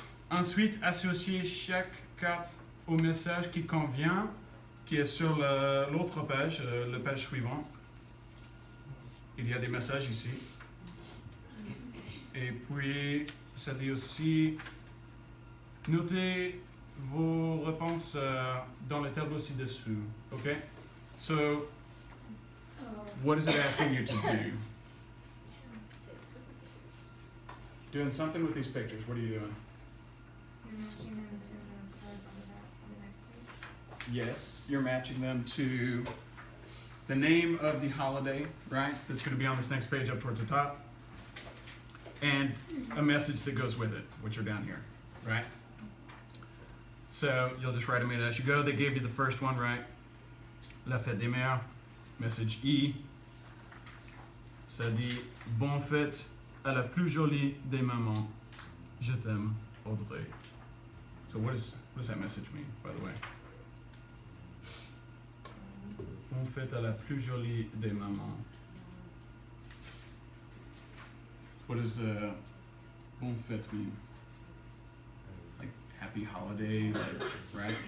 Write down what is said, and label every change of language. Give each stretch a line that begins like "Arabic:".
French: Ensuite, associer chaque carte au message qui convient, qui est sur l'autre page, la page suivante. Il y a des messages ici. Et puis, ça dit aussi, notez vos réponses dans le tableau ci-dessous.
English: Okay? So, what is it asking you to do? Doing something with these pictures. What are you doing? You're matching them to the cards on the next page. Yes, you're matching them to the name of the holiday, right? That's going to be on this next page up towards the top. And a message that goes with it, which are down here, right? So you'll just write them in as you go. They gave you the first one, right?
French: La fête des mères, message E. Ça dit bonne fête à la plus jolie des mamans. Je t'aime, Audrey.
English: So what does that message mean, by the way?
French: Bonne fête à la plus jolie des mamans.
English: What does bonne fête mean? Like happy holiday, like, right?